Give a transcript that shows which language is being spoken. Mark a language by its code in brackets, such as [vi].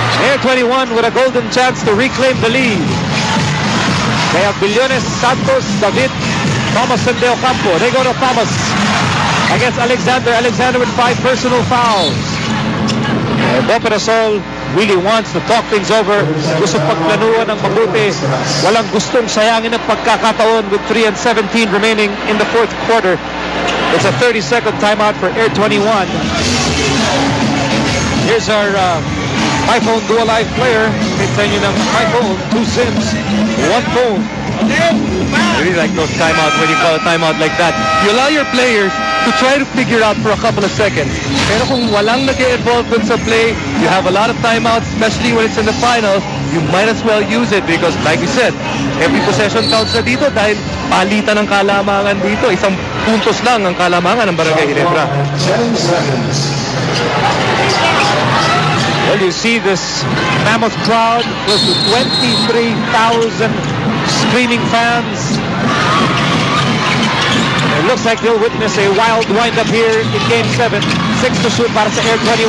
[en] Air 21 with a golden chance to reclaim the lead. They have Billones, Santos, David, Thomas, and De Ocampo. They go to Thomas against Alexander. Alexander with 5 personal fouls. And Boperasol really wants to talk things over. [tl] Gusto pagplanuan ng mabuti. Walang gustong sayangin ang pagkakataon [en] with 3 and 17 remaining in the fourth quarter. It's a 30-second timeout for Air 21. Here's our iPhone Dual Live player. [tl] Pinsan nyo ng iPhone, 2 SIMs, 1 phone. [en] I really like those timeouts when you call a timeout like that. You allow your players to try to figure out for a couple of seconds. [tl] Pero kung walang nag-involve dun sa play, [en] you have a lot of timeouts, especially when it's in the finals. You might as well use it because, like you said, every possession counts [tl] na dito dahil palitan ng kalamangan dito. Isang puntos lang ang kalamangan ng Barangay Ginebra. [en] 10 seconds. Well, you see this mammoth crowd, close to 23,000 screaming fans. It looks like they'll witness a wild wind-up here in Game 7. 6 to shoot [tl] para sa [en] Air 21.